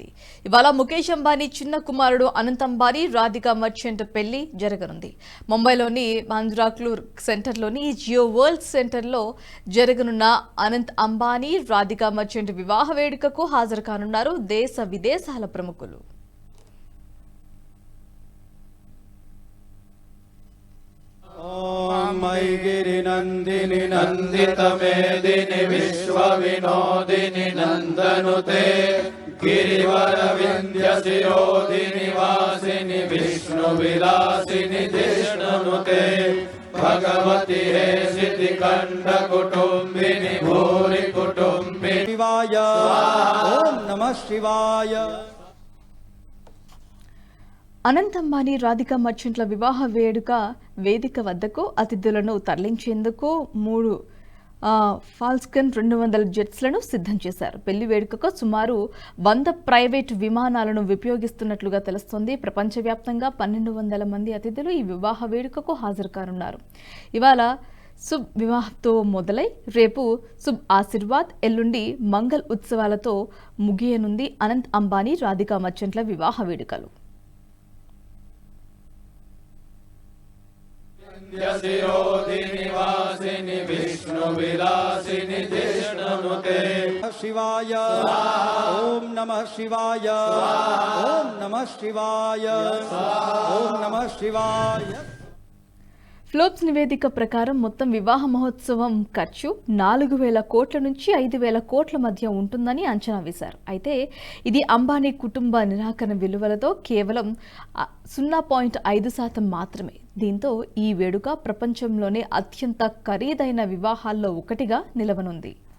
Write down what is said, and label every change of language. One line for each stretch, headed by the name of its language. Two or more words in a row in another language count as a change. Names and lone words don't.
Telugu: ఇవాళ ముఖేష్ అంబానీ చిన్న కుమారుడు అనంత్ అంబానీ రాధికా మర్చెంట్ పెళ్లి జరగనుంది. ముంబైలోని బాంద్రాక్లూర్ సెంటర్లోని జియో వరల్డ్ సెంటర్లో జరగనున్న అనంత్ అంబానీ రాధికా మర్చెంట్ వివాహ వేడుకకు హాజరు కానున్నారు దేశ విదేశాల ప్రముఖులు.
Sanskrit: गिरिनन्दिनि नन्दितमेदिनि विश्वविनोदिनि नन्दनुते गिरिवरविन्द्यशिरोदिनि वासिनि विष्णुविलासिनि जिष्णुनुते भगवति हेसिति कण्ठकुटुम्बिनि भूरि कुटुम्बिनि शिवाय ॐ नमः शिवाय.
Telugu: అనంత్ అంబానీ రాధికా మర్చెంట్ల వివాహ వేడుక వేదిక వద్దకు అతిథులను తరలించేందుకు 3 ఫాల్కన్ 200 జెట్స్లను సిద్ధం చేశారు. పెళ్లి వేడుకకు సుమారు 100 ప్రైవేట్ విమానాలను ఉపయోగిస్తున్నట్లుగా తెలుస్తోంది. ప్రపంచవ్యాప్తంగా 1200 మంది అతిథులు ఈ వివాహ వేడుకకు హాజరు కానున్నారు. ఇవాళ శుభ్ వివాహంతో మొదలై రేపు శుభ్ ఆశీర్వాద్, ఎల్లుండి మంగళ్ ఉత్సవాలతో ముగియనుంది అనంత్ అంబానీ రాధికా మర్చెంట్ల వివాహ వేడుకలు.
Sanskrit: शिरोदिनि वासिनि विष्णुविलासिनि जिष्णुनुते शिवाय ॐ नमः शिवाय ॐ नमः शिवाय ॐ नमः शिवाय.
Telugu: ఫ్లోప్స్ నివేదిక ప్రకారం మొత్తం వివాహ మహోత్సవం ఖర్చు 4000 కోట్ల నుంచి 5000 కోట్ల మధ్య ఉంటుందని అంచనా వేశారు. అయితే ఇది అంబానీ కుటుంబ నిరాకరణ విలువలతో కేవలం 0.5% మాత్రమే. దీంతో ఈ వేడుక ప్రపంచంలోనే అత్యంత ఖరీదైన వివాహాల్లో ఒకటిగా నిలవనుంది.